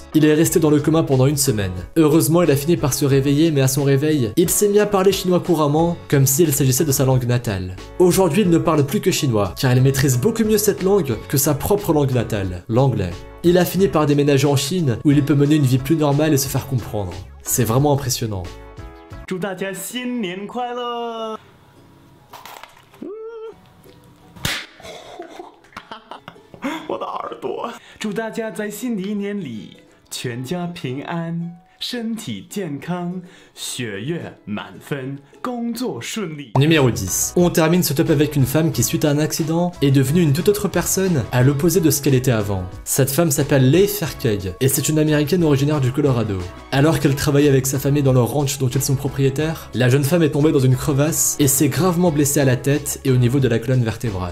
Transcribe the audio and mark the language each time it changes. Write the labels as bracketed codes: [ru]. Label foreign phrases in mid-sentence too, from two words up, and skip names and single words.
[fr] Il est resté dans le coma pendant une semaine. Heureusement, il a fini par se réveiller, mais à son réveil, il s'est mis à parler chinois couramment, comme s'il s'agissait de sa langue natale. Aujourd'hui, il ne parle plus que chinois, car il maîtrise beaucoup mieux cette langue que sa propre langue natale, l'anglais. Il a fini par déménager en Chine, où il peut mener une vie plus normale et se faire comprendre. C'est vraiment impressionnant. [zh] 祝大家新年快乐！我的耳朵。祝大家在新的一年里全家平安，身体健康，学业满分，工作顺利。 [fr] Numéro 10. On termine ce top avec une femme qui, suite à un accident, est devenue une toute autre personne, à l'opposé de ce qu'elle était avant. Cette femme s'appelle Leigh Ferkeg, et c'est une américaine originaire du Colorado. Alors qu'elle travaillait avec sa famille dans leur ranch dont ils sont propriétaires, la jeune femme est tombée dans une crevasse et s'est gravement blessée à la tête et au niveau de la colonne vertébrale.